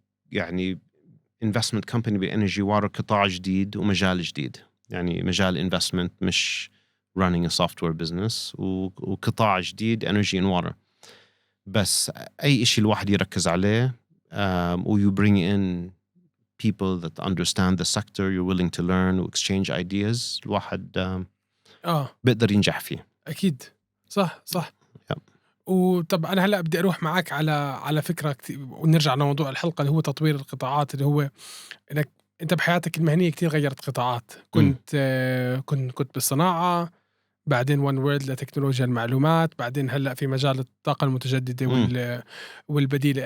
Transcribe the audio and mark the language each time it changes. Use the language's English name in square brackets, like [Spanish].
[Arabic] يعني investment company بالانرجي واتر قطاع جديد ومجال جديد، يعني مجال investment مش [English] running a software business، [Arabic] وقطاع جديد energy and water. بس أي إشي الواحد يركز عليه [English] و you bring in people that understand the sector, you're willing to learn و exchange ideas، [Arabic] الواحد بيقدر ينجح فيه. أكيد صح [English] yep. [Arabic] وطب أنا هلأ بدي أروح معك على فكرة ونرجع لموضوع الحلقة اللي هو تطوير القطاعات، اللي هو إنك أنت بحياتك المهنية كتير غيرت قطاعات. كنت بالصناعة، بعدين وان وورلد لتكنولوجيا المعلومات، بعدين هلأ في مجال الطاقة المتجددة والبديلة.